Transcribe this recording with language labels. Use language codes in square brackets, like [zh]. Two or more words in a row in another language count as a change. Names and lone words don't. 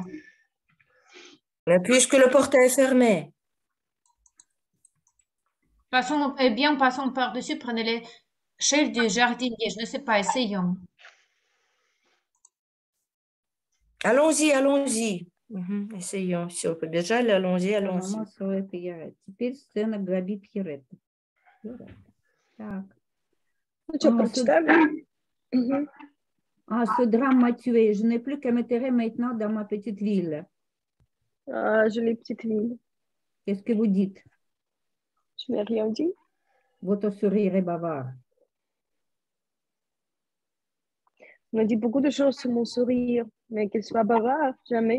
[fr] Mais puisque le portail est fermé, Passons, eh bien, passons par-dessus, prenez l'échelle du jardinier. Je ne sais pas, essayons. allons-y, allons-y. Essayons. Si on peut déjà aller, allons-y, allons-y. [ru] Мама свою Pierrette. Теперь сцена гроби Pierrette. Так. Ну что, прочитали? [fr] Ah, ce drame m'a tué. Je n'ai plus qu'à me terrer maintenant dans ma petite ville. Ah, jolie petite ville. Qu'est-ce que vous dites? Je n'ai rien dit. Votre sourire est bavard. On a dit beaucoup de choses sur mon sourire, mais qu'il soit bavard, jamais.